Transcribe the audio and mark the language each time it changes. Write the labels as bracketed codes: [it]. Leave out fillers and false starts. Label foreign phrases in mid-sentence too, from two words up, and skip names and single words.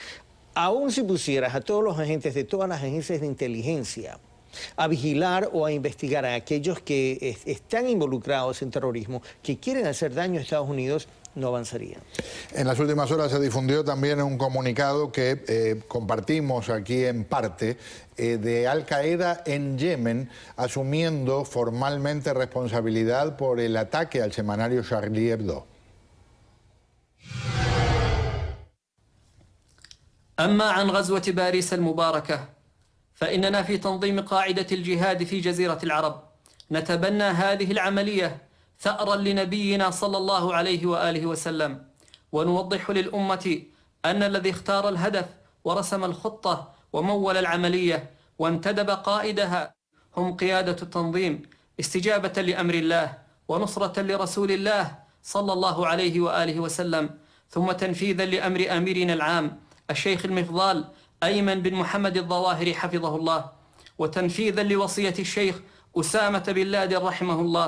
[es] Aún si pusieras a todos los agentes de todas las agencias de inteligencia a vigilar o a investigar a aquellos que están involucrados en terrorismo, que quieren hacer daño a Estados Unidos, no avanzarían. En las últimas horas se difundió también un comunicado que compartimos aquí en parte de Al Qaeda en Yemen, asumiendo formalmente responsabilidad por el ataque al semanario Charlie Hebdo. [ar] أما عن غزوة باريس المباركة فإننا في تنظيم قاعدة الجهاد في جزيرة العرب نتبنى هذه العملية ثأرا لنبينا صلى الله عليه وآله وسلم، ونوضح للأمة أن الذي اختار الهدف ورسم الخطة ومول العملية وانتدب قائدها هم قيادة التنظيم، استجابة لأمر الله ونصرة لرسول الله صلى الله عليه وآله وسلم، ثم تنفيذا لأمر أميرنا العام الشيخ المفضال أيمن بن محمد الظواهري حفظه الله، وتنفيذا لوصية الشيخ أسامة بن لادن رحمه الله.